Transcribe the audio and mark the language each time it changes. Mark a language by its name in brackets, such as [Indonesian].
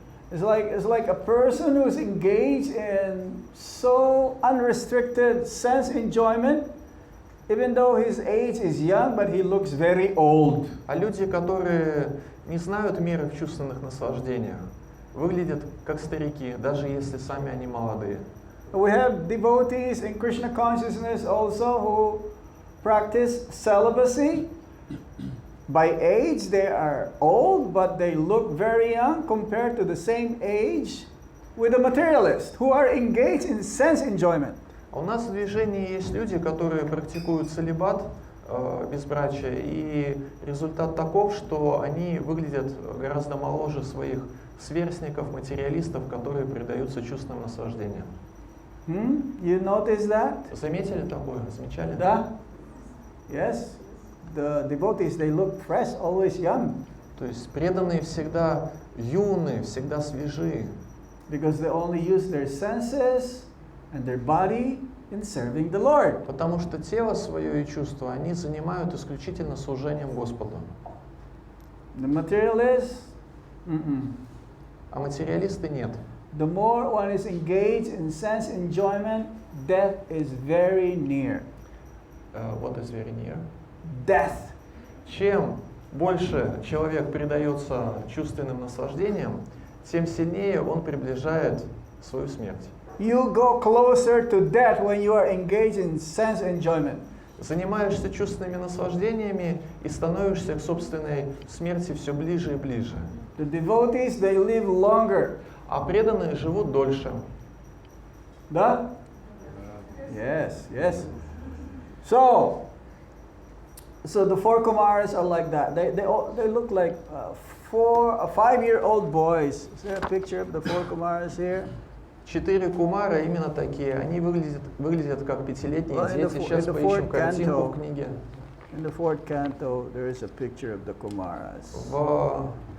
[English] It's like a person who's engaged in so unrestricted sense enjoyment, even though his age is young, but he looks very old. [Russian] А люди, которые не знают меры в чувственных наслаждениях, выглядят как старики, даже если сами они молодые. [English] We have devotees in Krishna consciousness also who practice celibacy. By age they are old, but they look very young compared to the same age with the materialists who are engaged in sense enjoyment. [Russian] А у нас в движении есть люди, которые практикуют целибат, безбрачие, и результат таков, что они выглядят гораздо моложе своих сверстников, материалистов, которые предаются чувственным наслаждениям. [English] You notice that? [Russian] Заметили такое? Замечали? Да? Yes. [English] The devotees, they look fresh, always young. [Russian] То есть преданные всегда юные, всегда свежие. [English] Because they only use their senses and their body in serving the Lord. [Russian] Потому что тело свое и чувства они занимают исключительно служением Господу. [English] The materialists, [Russian] А материалисты нет. [English] the more one is engaged in sense enjoyment, death is very near. What is very near? Death. [Russian] Чем больше человек предается чувственным наслаждениям, тем сильнее он приближает свою смерть. [English] You go closer to death when you are engaged in sense enjoyment. [Russian] Занимаешься чувственными наслаждениями и становишься к собственной смерти все ближе и ближе. [English] The devotees, they live longer. [Russian] А преданные живут дольше. [English] Да? Yes, yes. So the four Kumaras are like that. They look like 5-year-old boys. Is there a picture of the four Kumaras here? [Russian] 4 кумара именно такие. Они выглядят как 5-летние дети. Сейчас поищем картинку в книге. [English] In the fourth canto, there is a picture of the Kumaras.